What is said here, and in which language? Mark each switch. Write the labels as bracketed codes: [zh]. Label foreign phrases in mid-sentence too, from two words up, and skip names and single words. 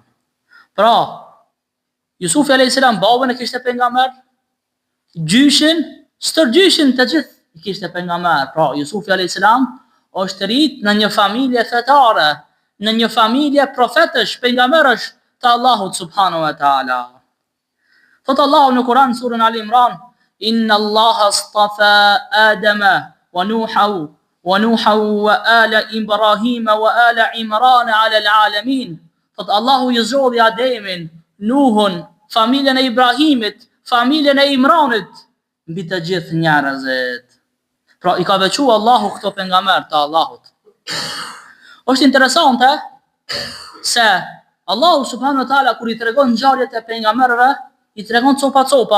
[sq] Pra Jusufi [ar] عليه السلام [sq] babën e kishte pejgamber, gjyshin, stërgjyshin të gjithë I kishte pejgamber. Pra Jusufi [ar] عليه السلام [sq] është rrit në një familje fetare, në një familje profetësh, pejgamberësh të Allahut [ar] سبحانه وتعالى. [sq] Thot Allahu në Kur'an surën Al Imran, [ar] إن الله اصطفى آدم ونوحا وآل إبراهيم وآل عمران على العالمين. [sq] Thot Allahu I zgjodhi Ademin, Nuhun, familjen e Ibrahimit, familjen e Imranit mbi të gjithë njerëzit. Pra I ka veçuar Allahu këto pejgamber të Allahut. Është interesante se Allahu [ar] سبحانه وتعالى [sq] kur I tregon ngjarjet e pejgamberëve, I tregon copa.